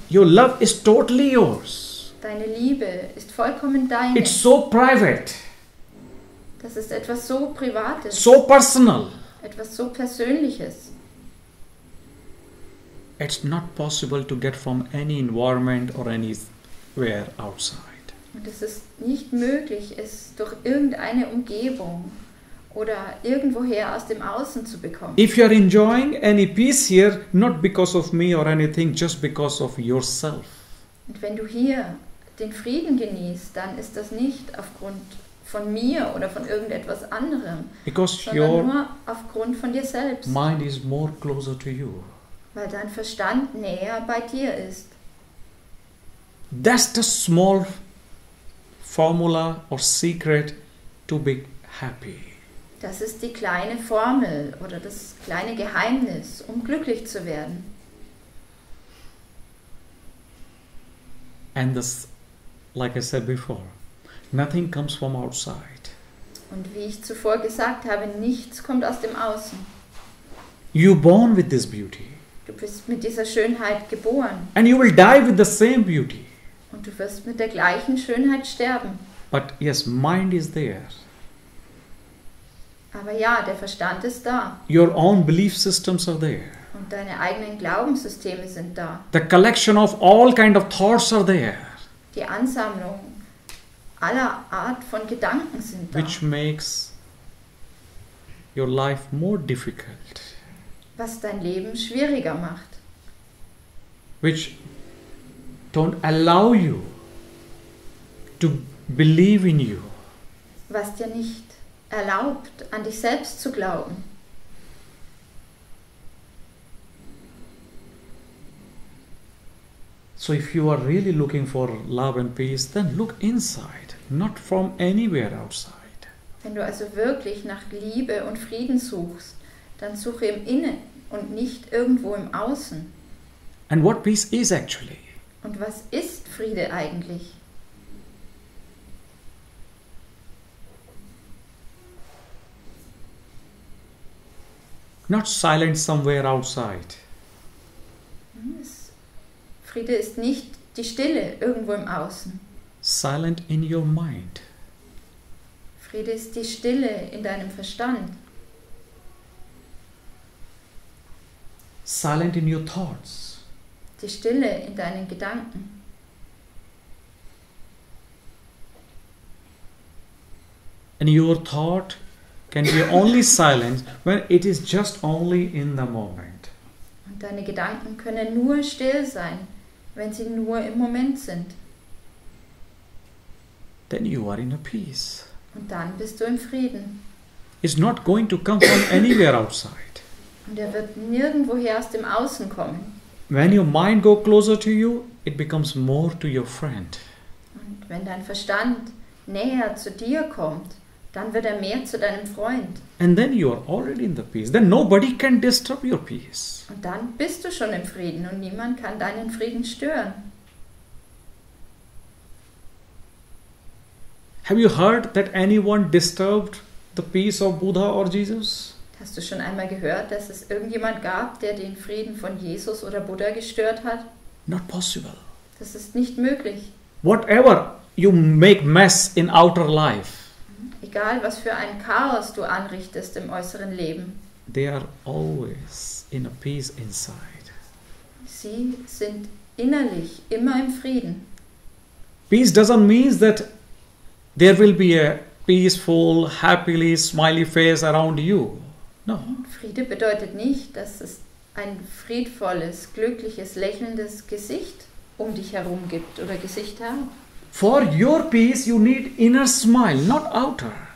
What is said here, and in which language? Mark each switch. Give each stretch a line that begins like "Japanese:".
English: Your love is totally yours.
German: Deine Liebe ist vollkommen deine.
English: It's so private,
German: Das ist etwas so Privates,
English: so personal.
German: etwas so Persönliches.
English: It's not possible to get from any environment or anywhere outside.
German: Und es ist nicht möglich, es durch irgendeine Umgebung oder irgendwoher aus dem Außen zu bekommen.
English: If you are enjoying any peace here, not because of me or anything, just because of yourself.
German: Und wenn du hier den Frieden genießt, dann ist das nicht aufgrund von mir oder von irgendetwas anderem,
English: Because
German: sondern
English: your
German: nur aufgrund von dir selbst,
English: mind is more closer to you.
German: weil dein Verstand näher bei dir ist.
English: That's the small formula or secret to be happy.
German: Das ist die kleine Formel oder das kleine Geheimnis, um glücklich zu werden.
English: And this, like I said before, nothing comes from outside.
German: Und wie ich zuvor gesagt habe, nichts kommt aus dem Außen.
English: You're born with this beauty.
German: Du bist mit dieser Schönheit geboren
English: And you will die with the same beauty.
German: und du wirst mit der gleichen Schönheit sterben.
English: But yes, mind is there.
German: Aber ja, der Verstand ist da
English: Your own belief systems are there.
German: und deine eigenen Glaubenssysteme sind da.
English: The collection of all kind of thoughts are there,
German: Die Ansammlung aller Art von Gedanken sind da,
English: which makes your life more difficult,
German: was dein Leben schwieriger macht,
English: which don't allow you to believe in you.
German: was dir nicht erlaubt, an dich selbst zu glauben.
English: So if you are really looking for love and peace, then look inside, not from anywhere outside.
German: Wenn du also wirklich nach Liebe und Frieden suchst, dann suche im Innen und nicht irgendwo im Außen.
English: And what peace is actually?
German: Und was ist Friede eigentlich?
English: Not silent somewhere outside.
German: Friede ist nicht die Stille irgendwo im Außen.
English: Silent in your mind.
German: Friede ist die Stille in deinem Verstand.
English: Silent in your thoughts.
German: Die Stille in deinen Gedanken.
English: And your thought can be only silent when it is just only in the moment.
German: Und deine Gedanken können nur still sein, wenn sie nur im Moment sind.
English: Then you are in a peace.
German: Und dann bist du im Frieden.
English: It's not going to come from anywhere outside.
German: Und er wird nirgendwoher aus dem Außen kommen.
English: When your mind go closer to you, it becomes more to your friend.
German: Und wenn dein Verstand näher zu dir kommt, dann wird er mehr zu deinem Freund.
English: And then you are already in the peace. Then nobody can disturb your peace.
German: Und dann bist du schon im Frieden und niemand kann deinen Frieden stören.
English: Have you heard that anyone disturbed the peace of Buddha or Jesus?
German: Hast du schon einmal gehört, dass es irgendjemand gab, der den Frieden von Jesus oder Buddha gestört hat?
English: Not possible.
German: Das ist nicht möglich.
English: Whatever you make mess in outer life,
German: Egal, was für ein Chaos du anrichtest im äußeren Leben,
English: they are always in a peace inside.
German: sie sind innerlich immer im Frieden.
English: Peace doesn't mean that there will be a peaceful, happily, smiley face around you. No.
German: Friede bedeutet nicht, dass es ein friedvolles, glückliches, lächelndes Gesicht um dich herum gibt oder Gesichter.
English: For your peace, you need inner smile, not outer.